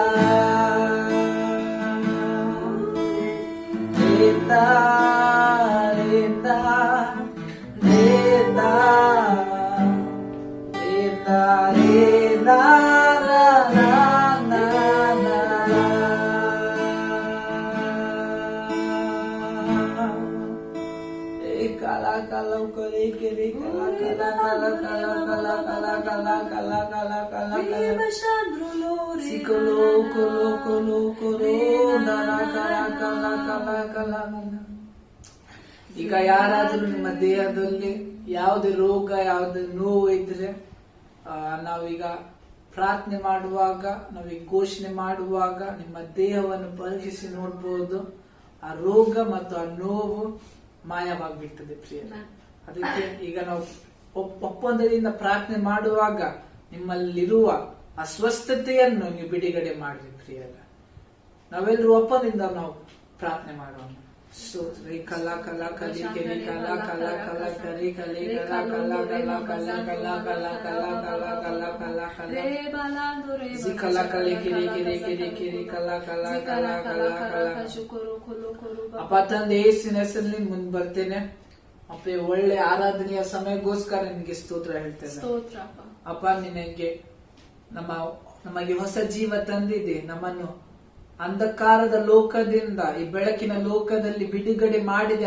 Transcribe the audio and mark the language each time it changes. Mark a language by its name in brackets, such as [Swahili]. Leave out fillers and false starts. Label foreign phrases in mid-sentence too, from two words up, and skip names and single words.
[Kannada] ರೇಂದ ರೇಂದ ರೇಂದ ರೇಂದ ರೇಂದ ಲಾ ಲಾ ಲಾ ಲಾ. Kala kala kore kere kala kala kala kala kala kala kala kala kala kala kala sikolo kolo kolo kolo dara kala kala kala kala. ಈಗ ಯಾರಾದ್ರೂ ನಿಮ್ಮ ದೇಹದಲ್ಲಿ ಯಾವುದೇ ರೋಗ ಯಾವುದೇ ನೋವು ಇದ್ರೆ ನಾವೀಗ ಪ್ರಾರ್ಥನೆ ಮಾಡುವಾಗ, ನಾವೀಗ ಘೋಷಣೆ ಮಾಡುವಾಗ ನಿಮ್ಮ ದೇಹವನ್ನು ಪರೀಕ್ಷಿಸಿ ನೋಡ್ಬೋದು. ಆ ರೋಗ ಮತ್ತು ಆ ನೋವು ಮಾಯವಾಗ್ಬಿಡ್ತದೆ ಪ್ರಿಯ. ಅದಕ್ಕೆ ಈಗ ನಾವು ಒಪ್ಪಂದದಿಂದ ಪ್ರಾರ್ಥನೆ ಮಾಡುವಾಗ ನಿಮ್ಮಲ್ಲಿರುವ ಅಸ್ವಸ್ಥತೆಯನ್ನು ನೀವು ಬಿಡುಗಡೆ ಮಾಡ್ರಿ ಪ್ರಿಯ. ನಾವೆಲ್ಲರೂ ಒಪ್ಪಂದದಿಂದ ನಾವು ಪ್ರಾರ್ಥನೆ ಮಾಡೋಣ. ಸೊ ಕಲ ಕಲ ಕಲಿ ಕೆರಿ ಕಲ ಕಲ ಕಲ ಕರಿ ಕಲಿ ಕಲ ಕಲ ಕಲ ಕಲ ಕಲ ಕಲ ಕಲ ಕಲ ಕಲ ಕಲ ಕಲ ಸಿ ಕಲ ಕಲಿ ಕಿರಿ ಕಿರಿ ಕಿರಿ ಕಿರಿ ಕಲ ಕಲ ಕಲ ಕಲ ಕಲ. ಅಪ್ಪ ತಂದೆ ಯೇಸುವಿನ ಹೆಸರಲ್ಲಿ ಮುಂದೆ ಬರ್ತೇನೆ ಅಪ್ಪ. ಒಳ್ಳೆ ಆರಾಧನೆಯ ಸಮಯಕ್ಕೋಸ್ಕರ ನಿನಗೆ ಸ್ತೋತ್ರ ಹೇಳ್ತೇನೆ ಅಪ್ಪ. ನಿನಗೆ ನಮಗೆ ಹೊಸ ಜೀವ ತಂದಿದೆ. ನಮ್ಮನ್ನು ಅಂಧಕಾರದ ಲೋಕದಿಂದ ಈ ಬೆಳಕಿನ ಲೋಕದಲ್ಲಿ ಬಿಡುಗಡೆ ಮಾಡಿದೆ.